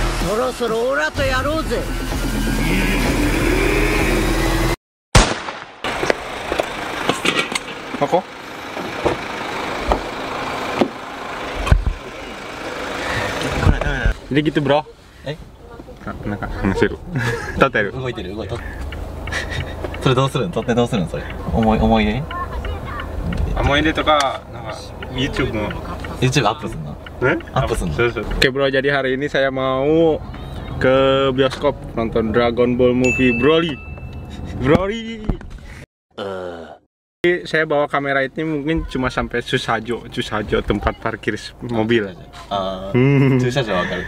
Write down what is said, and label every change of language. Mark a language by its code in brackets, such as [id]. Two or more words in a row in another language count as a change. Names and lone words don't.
[ja] そろそろオラとやろうぜ。 Ako? [id] Jadi gitu bro. [ja] なんか話せる。撮ってる。動いてる動いてる。それどうするん？撮ってどうするんそれ？思い出？思い出とかなんか YouTube の YouTube アップすんの？アップすんの？ [id] Oke bro, jadi hari ini saya mau ke bioskop nonton Dragon Ball Movie Broly. Saya bawa kamera ini mungkin cuma sampai Susajo tempat parkir mobil. Susajo wakal.